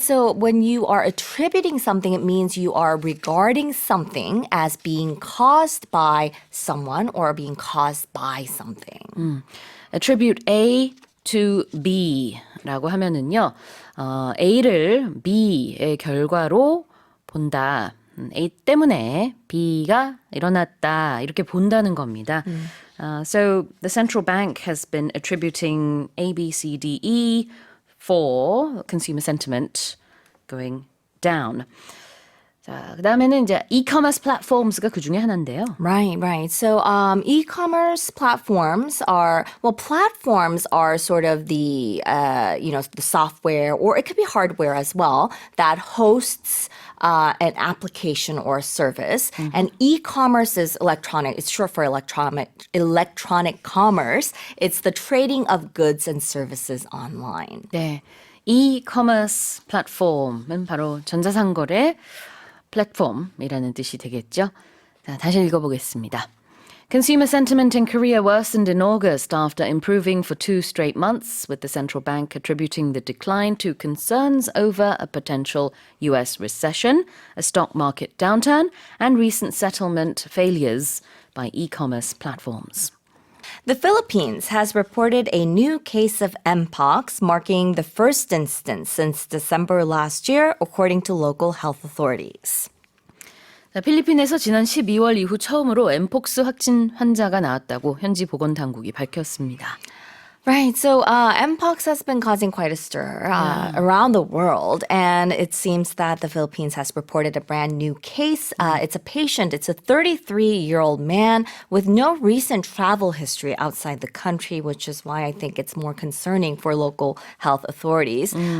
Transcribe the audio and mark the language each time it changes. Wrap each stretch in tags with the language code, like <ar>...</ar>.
<en>So when you are attributing something, it means you are regarding something as being caused by someone or being caused by something. Attribute A to B</en> <ko>라고 하면은요, A를 B의 결과로 본다. A 때문에 B가 일어났다. 이렇게 본다는 겁니다.</ko> <en>So the central bank has been attributing A, B, C, D, E for consumer sentiment going down.</en> <ko>자, 그다음에는 이제 e-commerce platforms가 그 중에 하나인데요.</ko> <en>Right. So e-commerce platforms are sort of the the software, or it could be hardware as well, that hosts an application or a service. And e-commerce is electronic. It's short for electronic commerce. It's the trading of goods and services online.</en> <ko>네, e-commerce 플랫폼은 바로 전자상거래 플랫폼이라는 뜻이 되겠죠. 자, 다시 읽어보겠습니다.</ko> <en>Consumer sentiment in Korea worsened in August after improving for 2 straight months, with the central bank attributing the decline to concerns over a potential U.S. recession, a stock market downturn, and recent settlement failures by e-commerce platforms. The Philippines has reported a new case of mpox, marking the first instance since December last year, according to local health authorities.</en> <ko>자, 필리핀에서 지난 12월 이후 처음으로 엠폭스 확진 환자가 나왔다고 현지 보건당국이 밝혔습니다.</ko> <en>Right. So mpox has been causing quite a stir around the world. And it seems that the Philippines has reported a brand new case. It's a patient. It's a 33-year-old man with no recent travel history outside the country, which is why I think it's more concerning for local health authorities.</en>